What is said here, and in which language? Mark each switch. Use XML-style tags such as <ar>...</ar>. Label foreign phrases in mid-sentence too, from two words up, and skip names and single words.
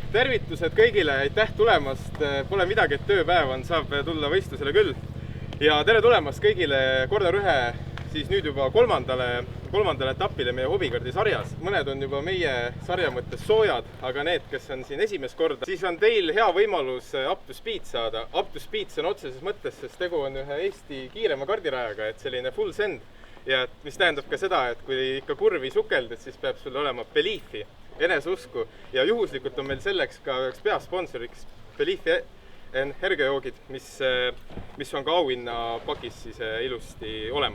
<et>tervitused kõigile, aitäh tulemast, pole midagi, et tööpäev on, saab tulla võistlusele küll. Ja tere tulemast kõigile Corner 1 siis nüüd juba kolmandale etapile meie hobikardi sarjas. Mõned on juba meie sarja mõttes soojad, aga need, kes on siin esimest korda, siis on teil hea võimalus</et> <en>up to speed</en> <et>saada.</et> <en>Up to speed</en> <et>see on otseses mõttes, sest tegu on ühe Eesti kiirema kardirajaga, et selline</et> <en>full send.</en> <et>Ja mis tähendab ka seda, et kui ikka kurvi sukelded, siis peab sul olema Beliefi, eneseusku. Ja juhuslikult on meil selleks ka üheks peasponsoriks Beliefi hergejoogid, mis on ka auhinna pakis siis ilusti olemas.</et>